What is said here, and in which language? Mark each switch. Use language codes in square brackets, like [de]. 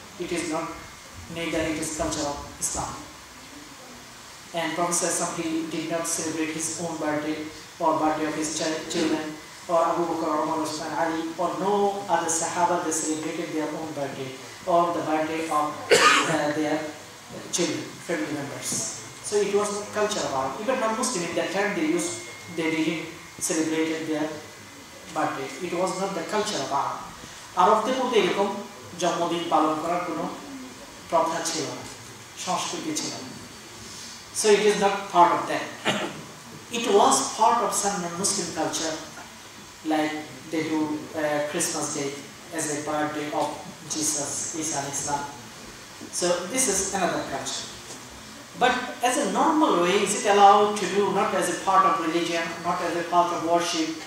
[en] It is not, neither it is culture of Islam. And Prophet he did not celebrate his own birthday or birthday of his children, or Abu Bakr or Umar Usman Ali, or no other Sahaba, they celebrated their own birthday or the birthday of their children, family members. So it was not culture of Arab. Even non-Muslim in that time they didn't celebrate their birthday. It was not the culture of Arab. [bn] আরবদের মধ্যে এরকম জন্মদিন পালন করার কোনো প্রথা ছিল না, সংস্কৃতি ছিল না। [en] So it is not part of that. it was part of some Muslim culture, like they do Christmas Day as a birthday of Jesus, Isa and Islam. So this is another culture. But as a normal way, is it allowed to do, not as a part of religion, not as a part of worship?